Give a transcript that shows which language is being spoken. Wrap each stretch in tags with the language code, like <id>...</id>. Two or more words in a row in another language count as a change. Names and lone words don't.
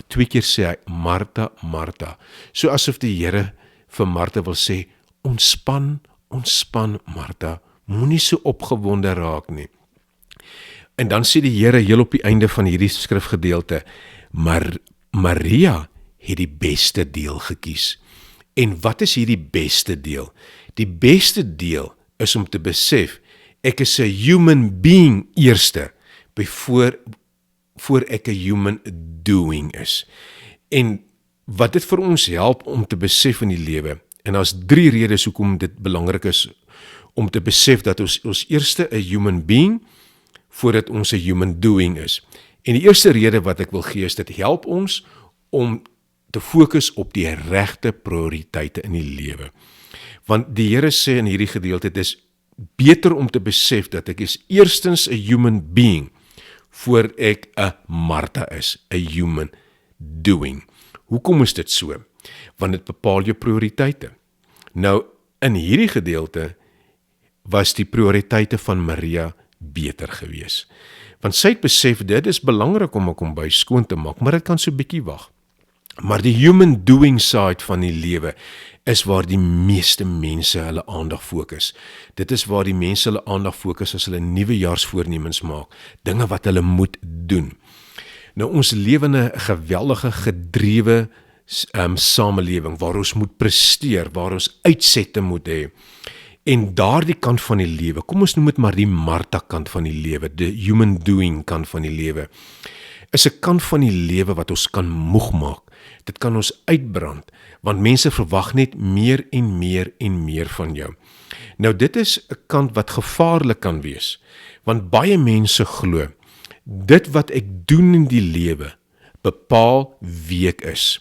<af>2 keer sê hy, Martha, Martha. So asof die Here vir Martha wil sê, ontspan, Martha, moenie so opgewonde raak nie. En dan sê die Here heel op die einde van hierdie skrifgedeelte, maar Maria het die beste deel gekies. En wat is hierdie beste deel? Die beste deel is om te besef, ek is 'n</af> <en>human being</en> <af>eerste, voor ek 'n</af> <en>human doing</en> <af>is. En wat dit vir ons help om te besef in die lewe, en daar's 3 redes hoekom dit belangrik is, om te besef dat ons eerste 'n</af> <en>human being,</en> <af>voordat ons 'n</af> <en>human doing</en> <af>is. En die eerste rede wat ek wil gee is, dit help ons om te fokus op die regte prioriteite in die lewe. Want die Here sê in hierdie gedeelte, dit is beter om te besef dat ek is eerstens 'n</af> <en>human being,</en> <af>voor ek 'n Martha is, 'n</af> <en>human doing.</en> <af>Hoekom is dit so? Want dit bepaal jou prioriteite. Nou, in hierdie gedeelte was die prioriteite van Maria beter gewees. Want sy het besef, dit is belangrik om 'n kombuis skoon te maak, maar dit kan so bietjie wag. Maar die</af> <en>human doing side</en> <af>van die lewe is waar die meeste mense hulle aandag fokus. Dit is waar die mense hulle aandag fokus as hulle nuwejaarsvoornemens maak, dinge wat hulle moet doen. Nou, ons lewe in 'n geweldige gedrewe samelewing, waar ons moet presteer, waar ons uitsette moet hê. En daardie kant van die lewe, kom ons noem dit maar die Martha kant van die lewe, die</af> <en>human doing</en> <af>kant van die lewe, is 'n kant van die lewe wat ons kan moeg maak. Dit kan ons uitbrand, want mense verwag net meer en meer en meer van jou. Nou, dit is 'n kant wat gevaarlik kan wees, want baie mense glo, dit wat ek doen in die lewe, bepaal wie ek is.</af>